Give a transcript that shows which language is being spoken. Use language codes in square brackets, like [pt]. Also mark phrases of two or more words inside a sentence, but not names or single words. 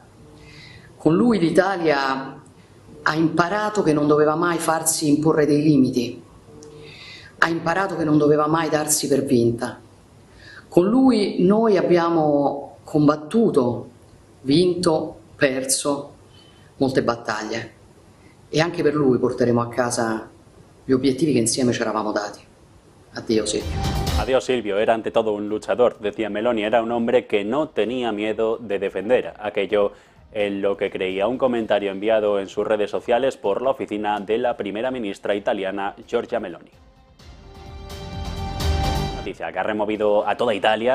[it] Con lui l'Italia ha imparato che non doveva mai farsi imporre dei limiti, ha imparato che non doveva mai darsi per vinta. Con lui noi abbiamo combattuto, vinto, perso molte battaglie. e anche per lui porteremo a casa gli obiettivi che insieme ci eravamo dati. Addio Silvio. [es] Adiós Silvio, era ante todo un luchador, decía Meloni, era un hombre que no tenía miedo de defender aquello en lo que creía. Un comentario enviado en sus redes sociales por la oficina de la primera ministra italiana Giorgia Meloni. Noticia que ha removido a toda Italia.